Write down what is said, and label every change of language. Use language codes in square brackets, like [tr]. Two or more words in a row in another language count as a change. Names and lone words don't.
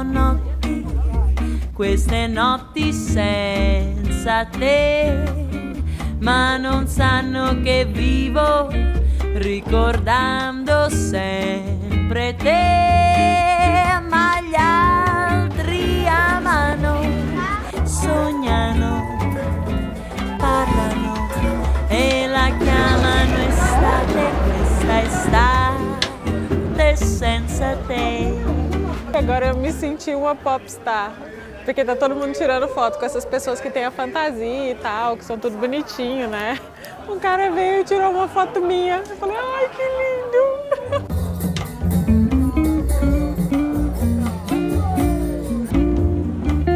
[it] notti, queste notti senza te, ma non sanno che vivo ricordando sempre te, ma gli altri amano, sognano, parlano e la chiamano estate, questa estate senza te. [pt] Agora eu me senti uma popstar, porque tá todo mundo tirando foto com essas pessoas que têm a fantasia e tal, que são tudo bonitinho, né? Um cara veio e tirou uma foto minha. Eu falei, ai, que lindo!